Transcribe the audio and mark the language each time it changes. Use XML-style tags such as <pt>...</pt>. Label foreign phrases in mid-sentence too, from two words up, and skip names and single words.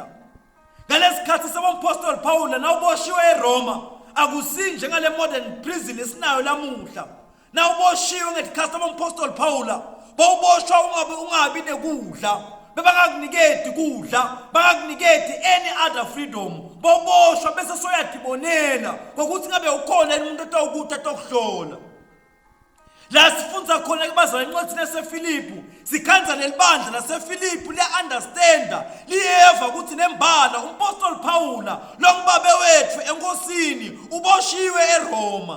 <ss>Ngalesikhathi sabompostoli Phawula nawuboshiwe eRoma akusinje ngale</ss> <en>modern prison</en> <ss>esinayo lamuhla. Nawuboshiwe ngesikhathi sabompostoli Phawula bawuboshwa ungabi nekudla bebangakunikedi kudla bangakunikedi</ss> <en>any other freedom</en> <ss>bawuboshwa bese soyadibonela ngokuthi ngabe ukhona umuntu otawukuthi atokuhlola. La sifundza khona kubazalwane encwadini yaseFilipi sikhanza lelibandla laseFilipi liya-understanda liyeva ukuthi nembala umpostoli Phawula longubabe wethu enkosini uboshiwe eRoma.</ss>